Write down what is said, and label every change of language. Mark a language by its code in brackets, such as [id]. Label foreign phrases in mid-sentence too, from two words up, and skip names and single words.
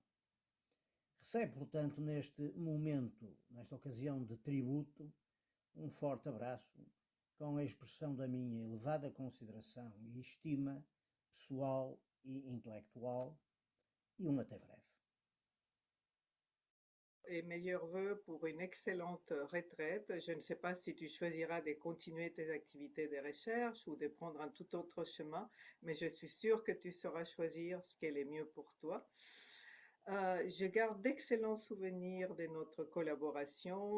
[pt] Recebe, portanto, neste momento, nesta ocasião de tributo, um forte abraço, com a expressão da minha elevada consideração e estima pessoal e intelectual, e um até breve. [fr] Et meilleurs vœux pour une excellente retraite. Je ne sais pas si tu choisiras de continuer tes activités de recherche ou de prendre un tout autre chemin, mais je suis sûre que tu sauras choisir ce qui est le mieux pour toi. Je garde d'excellents souvenirs de notre collaboration.